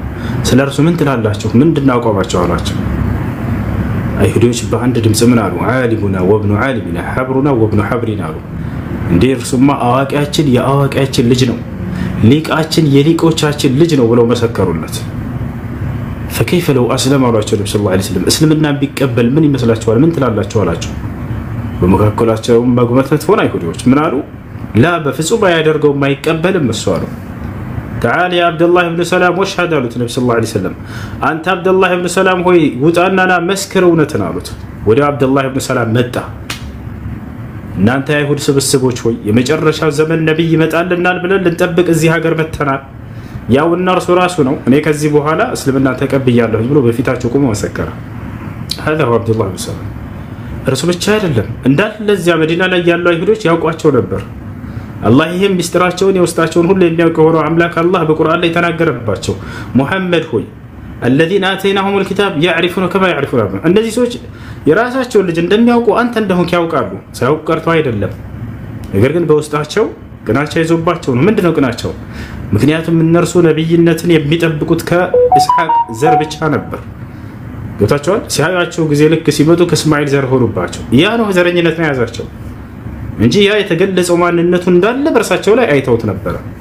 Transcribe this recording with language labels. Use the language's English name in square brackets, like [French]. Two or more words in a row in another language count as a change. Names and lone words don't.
[Amharic] ስለርሱ ምን ትላላችሁ? ምንድነው አቋማቸው አላቸው። አይሁዲዎች በአንድ ድምጽ ምን አሉ? [Arabic] عالمنا وابن عالمنا حبرنا وابن حبرنا [Amharic] አሉ። እንዴ እርሱማ አዋቂያችን የአዋቂያችን ልጅ ነው፣ ሊቃችን የሊቆቻችን ልጅ ነው ብለው መሰከሩለት። [Arabic] فكيف لو اسلم [Amharic] አሏቸው ነብዩ [Arabic] صلى الله عليه وسلم። [Amharic] እስልምና ቢቀበል ምን ይመስላችኋል? ምን ትላላችሁ አላቸው። በመካከላቸው መግመተት ሆነ። አይሁዲዎች ምን አሉ? ላ በፍጹም ያደርገው የማይቀበልም እሱ አሉ። [Arabic] تعال يا عبد الله بن سلام واشهد [Amharic] አሉት ነብዩ [Arabic] صلى الله عليه وسلم። [Amharic] አንተ አብዱላህ ኢብኑ ሰላም ሆይ ውጣናና መስክር እውነትን አሉት። ወደ አብዱላህ ኢብኑ ሰላም መጣ። እናንተ አይሁድ ስብስቦች ሆይ የመጨረሻው ዘመን ነብይ ይመጣልናል ብለን ልንጠብቅ እዚህ ሀገር መተናል። ያው እነርሱ ራሱ ነው እኔ ከዚህ በኋላ እስልምና ተቀብያለሁ ብሎ በፊታቸው ቆሞ መሰከረ። [Arabic] هذا هو عبد الله بن سلام። [Amharic] እርሱ ብቻ አይደለም እንዳለ እዚያ መዲና ላይ ያሉ አይሁዶች ያውቋቸው ነበር። አላህ ይሄን ሚስጥራቸውን የውስጣቸውን ሁሉ የሚያውቅ ሆኖ አምላክ አላህ በቁርአን ላይ ተናገረባቸው። ሙሐመድ ሆይ [Arabic] الذين آتيناهم الكتاب يعرفون كما يعرفون أبناءهم። [Amharic] እነዚህ ሰዎች የራሳቸውን ልጅ እንደሚያውቁ አንተ እንደሆንክ ያውቃሉ። ሳያውቁ ቀርቶ አይደለም፣ ነገር ግን በውስጣቸው ቅናቸው ይዞባቸው ነው። ምንድነው ቅናቸው? ምክንያቱም እነርሱ ነብይነትን የሚጠብቁት ከኢስሐቅ ዘር ብቻ ነበር። ገብታቸዋል። ሲያዩአቸው ጊዜ ልክ ሲመጡ ከእስማኤል ዘር ሆኑባቸው። ያ ነው ዘረኝነት ነው ያዛቸው እንጂ ያ የተገለጸው ማንነቱ እንዳለ በእርሳቸው ላይ አይተውት ነበር።